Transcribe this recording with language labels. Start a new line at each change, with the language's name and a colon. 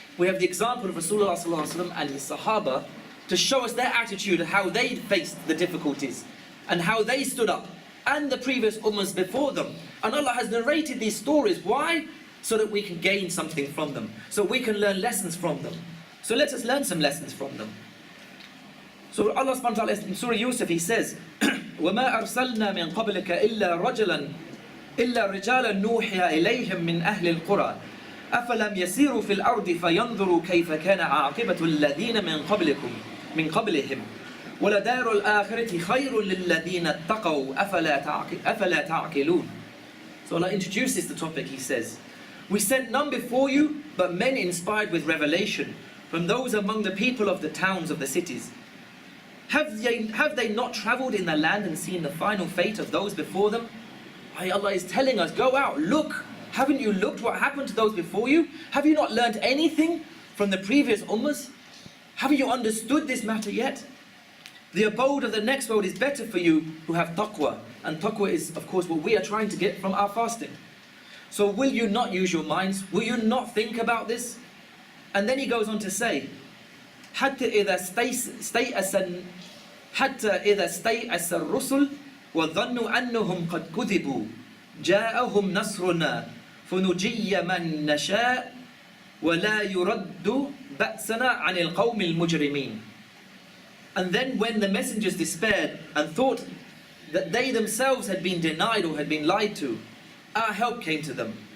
English: We have the example of Rasulullah sallallahu alaihi wasallam and his Sahaba to show us their attitude of how they faced the difficulties and how they stood up, and the previous ummahs before them. And Allah has narrated these stories. Why? So that we can gain something from them. So we can learn lessons from them. So let us learn some lessons from them.
Arabic: So Allah subhanahu wa ta'ala in Surah Yusuf, He says, وَمَا أَرْسَلْنَا مِن قَبْلِكَ إِلَّا رِجَالًا نُوحِيَ إِلَيْهِم مِّنْ أَهْلِ الْقُرَى أَفَلَمْ يَسِيرُوا فِي الْأَرْضِ فَيَنْظُرُوا كَيْفَ كَانَ عَاقِبَةُ الَّذِينَ مِن قَبْلِهِمْ وَلَدَارُ الْآخِرَةِ خَيْرٌ لِلَّذِينَ اتَّقَوْا أَفَلَا تَعْقِلُونَ.
English: So Allah introduces the topic. He says, we sent none before you, but men inspired with revelation from those among the people of the towns of the cities. Have they not travelled in the land and seen the final fate of those before them? Allah is telling us, go out, look. Haven't you looked what happened to those before you? Have you not learnt anything from the previous ummahs? Haven't you understood this matter yet? The abode of the next world is better for you who have taqwa. And taqwa is, of course, what we are trying to get from our fasting. So will you not use your minds? Will you not think about this?
Arabic: And then he goes on to say, حتى إذا استيأس الرسل وظنوا أنهم قد كذبوا جاءهم نصرنا فنجي من نشاء ولا يرد بأسنا عن القوم المجرمين.
English: And then when the messengers despaired and thought that they themselves had been denied or had been lied to, our help came to them.